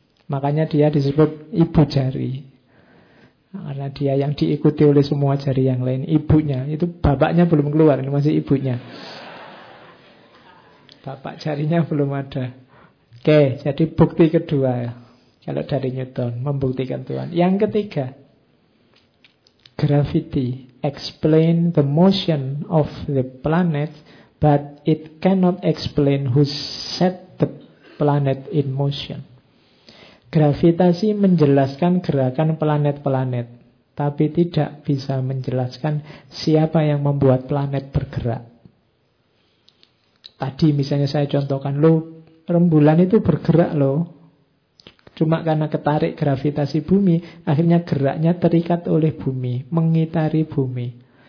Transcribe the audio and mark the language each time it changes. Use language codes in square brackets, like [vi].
[id] Makanya dia disebut ibu jari. Karena dia yang diikuti oleh semua jari yang lain. Ibunya, itu bapaknya belum keluar, ini masih ibunya. Bapak jarinya belum ada. Oke, jadi bukti kedua ya. Kalau dari Newton, membuktikan Tuhan. Yang ketiga, gravity. [en] Explain the motion of the planet, but it cannot explain who set the planet in motion. [id] Gravitasi menjelaskan gerakan planet-planet, tapi tidak bisa menjelaskan siapa yang membuat planet bergerak. Tadi misalnya saya contohkan, lo rembulan itu bergerak lo, cuma karena ketarik gravitasi bumi, akhirnya geraknya terikat oleh bumi, mengitari bumi.